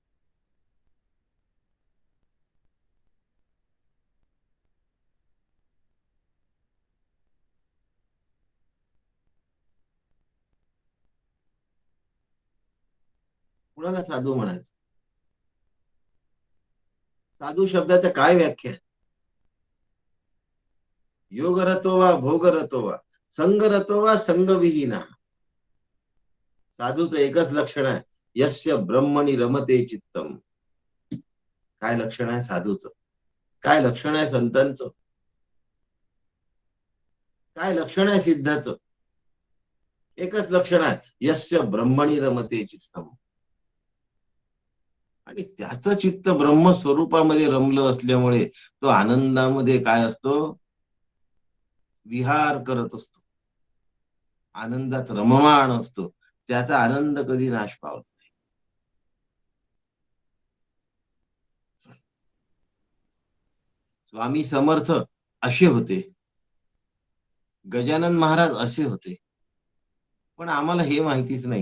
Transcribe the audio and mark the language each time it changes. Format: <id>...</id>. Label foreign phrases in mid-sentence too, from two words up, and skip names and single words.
<mr>कुणाला साधू म्हणायचं? साधू शब्दाच्या काय व्याख्या आहे?</mr> <sa>योग रतो वा भोग रतो वा संग रतो वा संगविहीना.</sa> <mr>साधूचं एकच लक्षण आहे,</mr> <sa>यस्य ब्रह्मणी रमते चित्तम.</sa> <mr>काय लक्षण आहे साधूचं? काय लक्षण आहे संतांचं? काय लक्षण आहे सिद्धाचं? एकच लक्षण आहे,</mr> <sa>यस्य ब्रह्मणी रमते चित्तम.</sa> <mr>आणि त्याचं चित्त ब्रह्म स्वरूपामध्ये रमलं असल्यामुळे तो आनंदामध्ये काय असतो? विहार करत असतो, आनंदात रममाण असतो. त्याचा आनंद कधी नाश पावत नाही. स्वामी समर्थ असे होते, गजानन महाराज असे होते, पण आम्हाला हे माहितीच नाही.</mr>